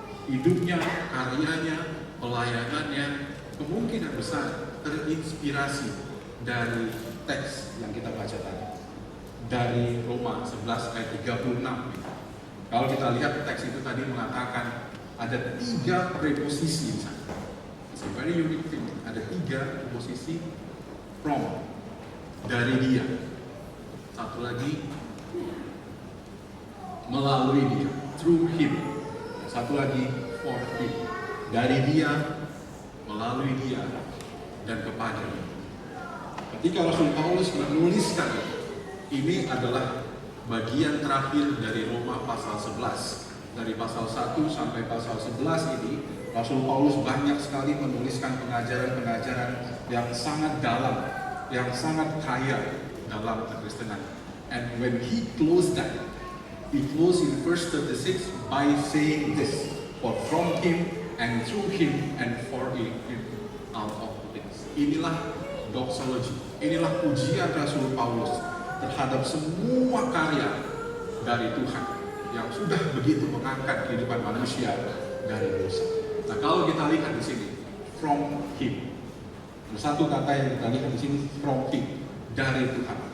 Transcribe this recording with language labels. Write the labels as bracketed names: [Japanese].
[Indonesian] Hidupnya, karyanya, pelayanannya kemungkinan besar terinspirasi dari teks yang kita baca tadi, dari Roma 11 ayat 36. Kalau kita lihat teks itu tadi mengatakan ada 3 preposisi di sana. [English] It's a very unique thing. [Indonesian] Ada 3 preposisi from, dari dia. Satu lagi melalui dia, [English] through him. [Indonesian] Satu lagi [English] for him, [Indonesian] dari dia, melalui dia, dan kepada dia. Ketika Rasul Paulus menuliskan ini adalah bagian terakhir dari Roma pasal 11. Dari pasal 1 sampai pasal 11 ini, Rasul Paulus banyak sekali menuliskan pengajaran-pengajaran yang sangat dalam, yang sangat kaya dalam kekristenan. [English] And when he closed that, he closed in verse 36 by saying this, for from him and through him and for him out of things. [Indonesian] Inilah doxology, inilah pujian Rasul Paulus terhadap semua karya dari Tuhan yang sudah begitu mengangkat kehidupan manusia dari dosa. Nah, kalau kita lihat di sini, [English] from him. [Indonesian] Satu kata yang kita lihat di sini, from him, dari Tuhan.